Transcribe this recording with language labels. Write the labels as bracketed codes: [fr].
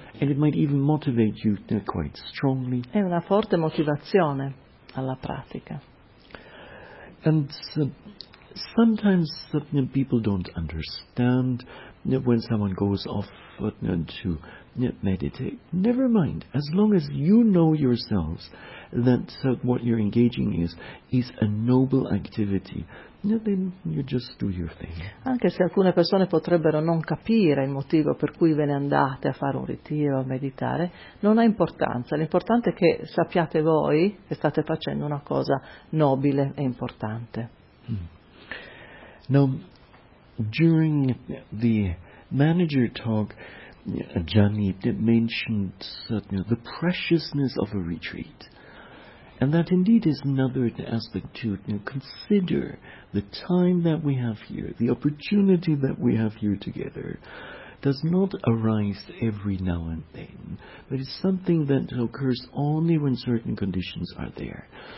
[en] And it might even motivate you quite strongly. [it] È una forte motivazione alla pratica. [en] And sometimes people don't understand when someone goes off to meditate. Never mind. As long as you know yourselves that what you're engaging is a noble activity, then you just do your thing. [it] Anche se alcune persone potrebbero non capire il motivo per cui ve ne andate a fare un ritiro, a meditare, non ha importanza. L'importante è che sappiate voi che state facendo una cosa nobile e importante. [en] Now, during the manager talk, Ajani mentioned the preciousness of a retreat. And that indeed is another aspect to consider: the time that we have here, the opportunity that we have here together, does not arise every now and then, but it's something that occurs only when certain conditions are there.